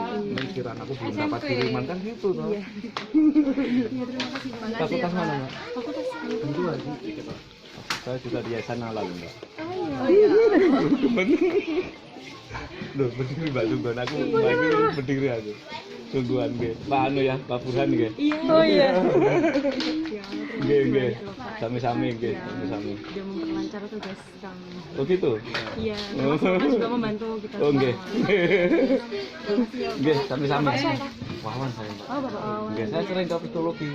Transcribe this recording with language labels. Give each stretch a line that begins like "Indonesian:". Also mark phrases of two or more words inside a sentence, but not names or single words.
Indonesian: Mikiran aku belum dapat kiriman kan gitu toh. Iya, terima kasih mbak. Fakultas mana mbak? Fakultas Tentu aja. Saya juga di yayasan halal mbak. Loh, berdiri mbak sungguhan aku, mbak ini berdiri aku. Sungguhan nggih. Pak anu ya, Pak Burhan nggih. Oh iya. Nggih.
Javanese: Sami-sami nggih, sami-sami.
Indonesian: Dia memperlancar tugas kami. Oh gitu. Iya, termasuk juga membantu kita. Oh nggih. semua.
Javanese: Nggih, sami-sami.
Indonesian: Wawan saya mbak. Oh, Bapak Wawan. Nggih, saya sering ke psikologi.